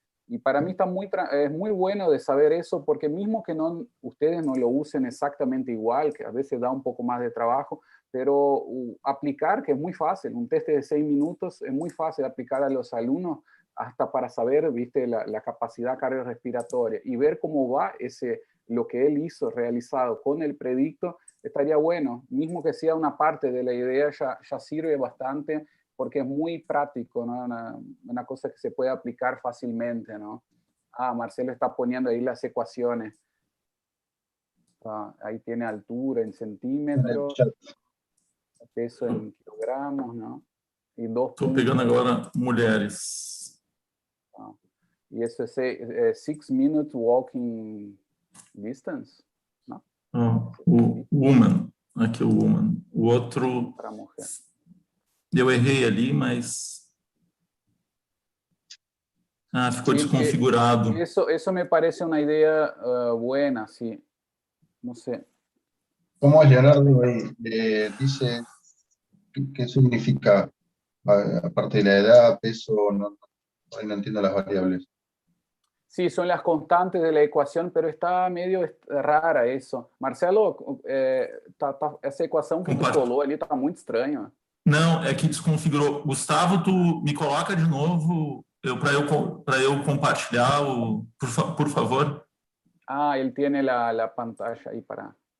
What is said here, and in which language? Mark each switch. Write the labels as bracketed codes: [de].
[es] Y para mí es muy bueno de saber eso, porque mismo que ustedes no lo usen exactamente igual, que a veces da un poco más de trabajo, pero aplicar, que es muy fácil, un test de 6 minutos es muy fácil aplicar a los alumnos, hasta para saber, viste, la capacidad cardiorrespiratoria y ver cómo va lo que él hizo realizado con el predicto, estaría bueno, mismo que sea una parte de la idea, ya sirve bastante, porque es muy práctico, ¿no? Una cosa que se puede aplicar fácilmente, ¿no? Marcelo está poniendo ahí las ecuaciones. Ahí tiene altura en centímetros, peso en kilogramos, ¿no? Y 2 [pt] Estou pegando agora mulheres. [es] Y eso es [en] 6 minutes walking distance, [es] ¿no? [pt] O woman, aqui o woman. O outro, [es] Para mujer. [pt] eu errei ali, mas... ficou [es] Sí, [pt] desconfigurado. [es] Eso me parece una idea buena, sí. No sé. ¿Cómo es, Leonardo? Dice, ¿qué significa? Aparte de la edad, peso, no entiendo las variables. Sí, son las constantes de la ecuación, pero está medio rara eso. [pt] Marcelo, essa equação que tu colou ali está muito estranha. Não, é que desconfigurou. Gustavo, tu me coloca de novo para eu compartilhar, por favor. [es] Ele tiene la pantalla ahí para...